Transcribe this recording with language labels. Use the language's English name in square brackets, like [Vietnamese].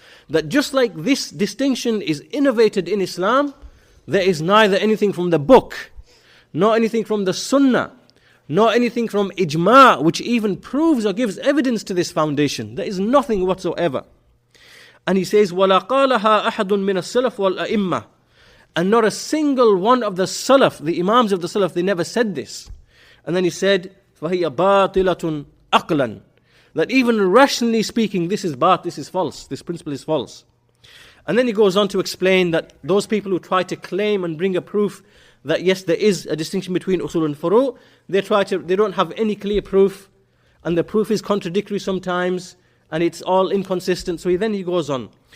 [English] That just like this distinction is innovated in Islam, there is neither anything from the book, nor anything from the sunnah, nor anything from ijma', which even proves or gives evidence to this foundation. There is nothing whatsoever. And he says, [Arabic] وَلَا قَالَهَا أَحَدٌ مِّنَ السَّلَفِ وَالْأَئِمَّةِ. [English] And not a single one of the Salaf, the Imams of the Salaf, they never said this. And then he said, [Arabic] فَهِيَ بَاطِلَةٌ أَقْلًا. [English] That even rationally speaking, this is false. This principle is false. And then he goes on to explain that those people who try to claim and bring a proof that yes, there is a distinction between usul and furu', they don't have any clear proof, and the proof is contradictory sometimes, and it's all inconsistent. So then he goes on.